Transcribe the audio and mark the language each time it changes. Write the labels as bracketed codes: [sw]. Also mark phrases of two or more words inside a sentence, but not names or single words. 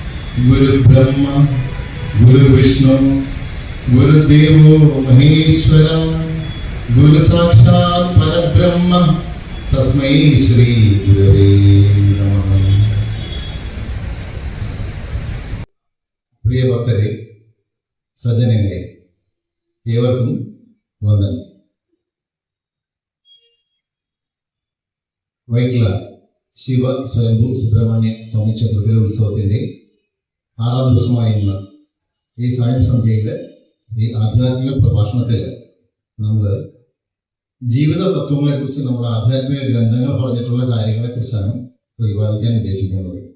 [sa] गुरु ब्रह्मा गुरु विष्णु गुरुदेवो महेश्वर गुरु साक्षात् परब्रह्म तस्मै श्री गुरवे नमः. [ml] പ്രിയ ഭക്തരെ, സജ്ജനങ്ങളെ, ഏവർക്കും വന്ദനം. വൈറ്റില ശിവ സ്വയംഭൂ സുബ്രഹ്മണ്യ സ്വാമി ക്ഷേത്രത്തിലെ ഉത്സവത്തിന്റെ 6ാം ദിവസമായുള്ള ഈ സായം സന്ധ്യയിലെ ഈ ആധ്യാത്മിക പ്രഭാഷണത്തിൽ നമ്മൾ ജീവിത തത്വങ്ങളെ കുറിച്ച്, നമ്മുടെ ആധ്യാത്മിക ഗ്രന്ഥങ്ങൾ പറഞ്ഞിട്ടുള്ള കാര്യങ്ങളെ കുറിച്ചാണ് പ്രതിപാദിക്കാൻ ഉദ്ദേശിക്കുന്നത്.